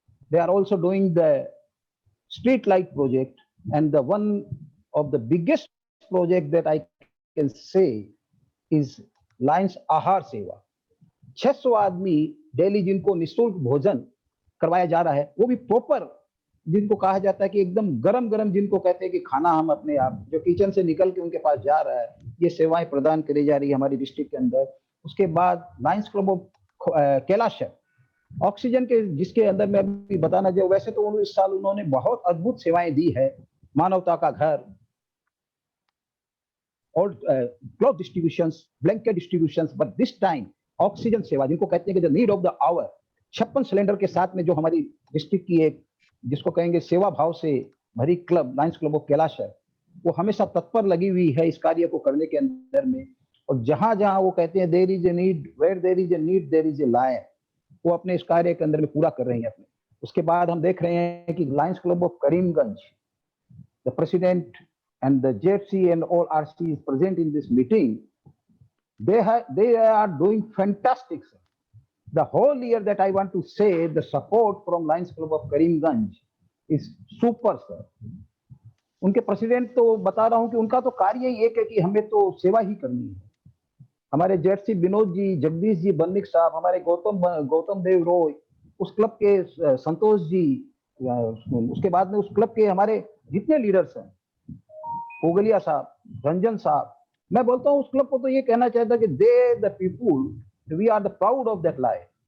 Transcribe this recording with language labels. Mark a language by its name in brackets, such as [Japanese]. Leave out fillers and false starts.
[English] They are also doing the street light project, and the one of the biggest project that I can say is Lions Aahar Seva. [Hindi] 600 आदमी daily जिनको निःशुल्क भोजन करवाया जा रहा है, वो भी प्रॉपर, जिनको कहा जाता है कि एकदम गरम जिनको कहते हैं कि खाना हम अपने आप जो किचन से निकल के उनके पास जा रहा है, ये सेवाएं प्रदान करी जा रही है हमारी डिस्ट्रिक्ट के अंदर। उसके बाद Lions club of Kailash oxygen के, जिसके अंदर मैं अभी बताना चाहिए, वैसे तो इस साल उन्होंने बहुत अद्भुत सेवाएं दी है, मानवता का घर और cloth distributions, blanket distributions, [English] but this time [Hindi] oxygen सेवा, जिनको कहते हैं कि [English] the need of the hour, [Hindi] 56 cylinder के साथ में जो हमारी डिस्ट्रिक्ट की एक, जिसको कहेंगे सेवा भाव से भरी club, Lions club of Kailash है, वो हमेशा तत्पर लगी हुई है इस कार्य को करने के अंदर में। और जहां जहां वो कहते हैं [English] there is a need, where there is a need there is a lion, [Hindi] वो अपने इस कार्य के अंदर में पूरा कर रहे हैं अपने। उसके बाद हम देख रहे हैं कि Lions club of Karimganj, the president [English] and the JFC and all RC is present in this meeting. They are doing fantastic, sir. The whole year that I want to say, the support from Lions Club of Karimganj is super, sir. [Hindi] उनके president तो बता रहा हूं कि उनका तो कार्य ही एक है कि हमें तो सेवा ही करनी है। हमारे JFC विनोद जी, जगदीश जी बन्निक साहब, हमारे गौतम देव रॉय, उस क्लब के संतोष जी, उसके बाद में उस क्लब के हमारे जितने लीडर्स हैं, ओगलिया साहब, रंजन साहब, मैं बोलता हूं उस क्लब को तो ये कहना चाहता कि [English] They the people, we are the proud of that life.